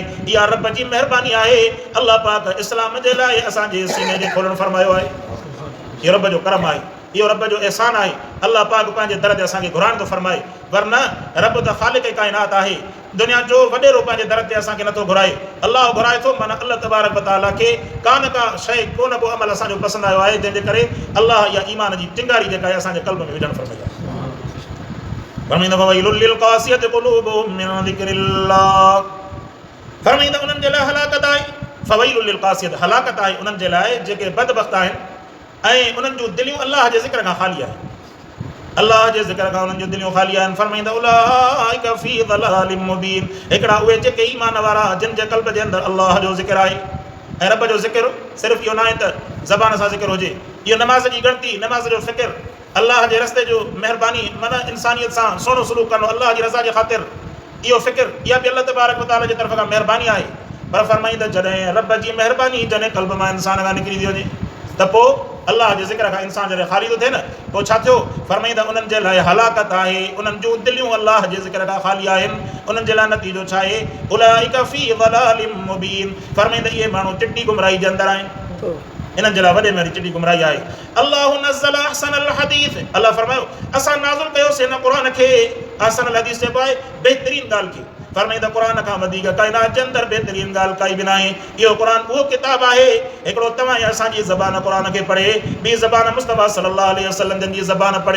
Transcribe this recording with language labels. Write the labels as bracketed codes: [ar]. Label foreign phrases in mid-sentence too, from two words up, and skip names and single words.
[sd] इहा रब जी महिरबानी आहे, अल्लाह पाक इस्लाम जे लाइ असांजे सीने जे खोलणु फरमायो आहे। इहो रब जो करम आहे, इहो रब जो एहसान आहे। अल्लाह पाक पंहिंजे दर ते असांखे घुराइण थो फरमाए, वरना रब त ख़ालिक काइनात आहे, दुनिया जो वॾेरो पंहिंजे दर ते असांखे नथो घुराए। अल्लाह घुराए थो, माना अल्लाह [ar] تبارك وتعالى [sd] खे कान का शइ को न को अमल असांजो पसंदि आयो आहे, जंहिंजे करे अल्लाह इहा ईमान जी चिंगारी जेका आहे असांजे क़ल्ब में विझणु फरमाई आहे। फरमाईंदा [ar] فويل للقاسية قلوبهم من ذكر الله, [sd] फरमाईंदा उन्हनि जे लाइ हलाकत आहे। [ar] فويل للقاسية, [sd] हलाकत आहे उन्हनि जे लाइ जेके बदबख़्त आहिनि ऐं उन्हनि जूं दिलियूं अल्लाह जे ज़िक्र खां ख़ाली आहिनि, अल्लाह जे ज़िक्र खां उन्हनि जूं दिलियूं ख़ाली आहिनि। [ar] फरमाईंदा أولئك في ضلال مبين, [sd] हिकिड़ा उहे जेके ईमान वारा जिन जे क़ल्ब जे अंदरि अल्लाह जो ज़िक्र आहे। ऐं रब जो ज़िक्र सिर्फ़ु इहो न आहे त ज़बान सां ज़िक्र हुजे, इहो नमाज़ जी ॻणती, नमाज़ जो फ़िक्र, अल्लाह जे रस्ते जो महिरबानी, माना इंसानियत सां सुहिणो सलूक करणो अल्लाह जी रज़ा जे ख़ातिर, इहो फ़िक्र इहा बि अल्लाह [ar] تبارك وتعالى [sd] जी तरफ़ खां महिरबानी आहे। पर फरमाईंदा जॾहिं रब जी महिरबानी जॾहिं क़ल्ब मां इंसान खां निकिरी थी वञे त पोइ अल्लाह जे ज़िक्र खां इंसान जॾहिं ख़ाली थो थिए न, पोइ छा थियो? फरमाईंदा उन्हनि जे लाइ हलाकत आहे, उन्हनि जूं दिलियूं अल्लाह जे ज़िक्र खां ख़ाली आहिनि, उन्हनि जे लाइ नतीजो छा आहे? [ar] أولئك في ضلال مبين, [sd] फरमाईंदा इहे माण्हू चिटी गुमराही जे अंदरि आहिनि, इन्हनि जे लाइ वॾे में वॾी चिटी गुमराही आहे। [ar] الله نزل أحسن الحديث, [sd] अल्लाह फरमायो असां नाज़िल कयोसीं हिन क़ुरान खे, [ar] أحسن الحديث [sd] चइबो आहे बहितरीन ॻाल्हि खे। फरमाईंदा क़ुरान खां वधीक काइनात जे अंदरि बहितरीन ॻाल्हि काई बि न आहे। इहो क़ुरान उहो किताबु आहे, हिकिड़ो तव्हां ऐं असांजी ज़बान क़ुरान खे पढ़े, ॿी ज़बान मुस्तफ़ा [ar] صلى الله عليه وسلم [sd] जी ज़बान पढ़े।